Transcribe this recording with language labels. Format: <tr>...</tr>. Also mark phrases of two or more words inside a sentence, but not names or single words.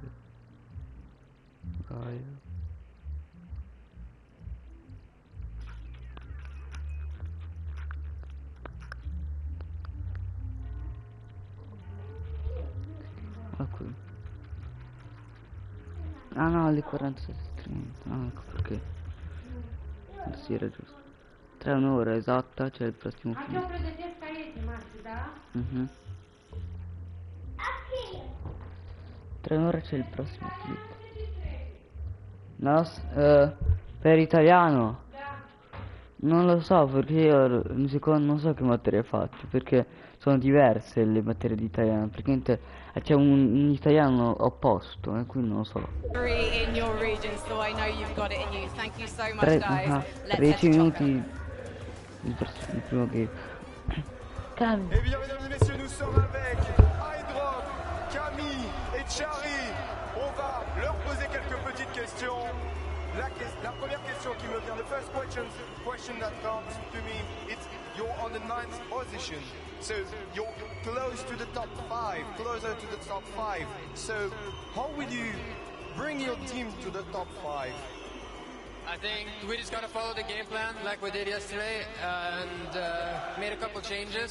<it>Vai. Ah, qui. Ah no, le 47 string. Ah, ecco perché. Sì, era giusto. Tra un'ora esatta c'è il prossimo film.</it> <ro>Acum pregătesc caiete, Maxi, da?</ro> <it>Tra un'ora c'è il prossimo clip. Per italiano non lo so, perché io non so che materie ho fatto, perché sono diverse le materie di italiano, perché c'è un italiano opposto, e quindi non lo so. 13 minuti il primo game.</it> <fr>Eh bien, mesdames et messieurs, nous sommes avec Hydrock, Camille et Chari. On va leur poser quelques petites questions. La première question qui me vient,</fr> <en>the first question that comes to me, it's you're on the 9th position. So you're close to the top 5, closer to the top 5. So how will you bring your team to the top 5? I think we just gotta follow the game plan like we did yesterday and made a couple changes.</en>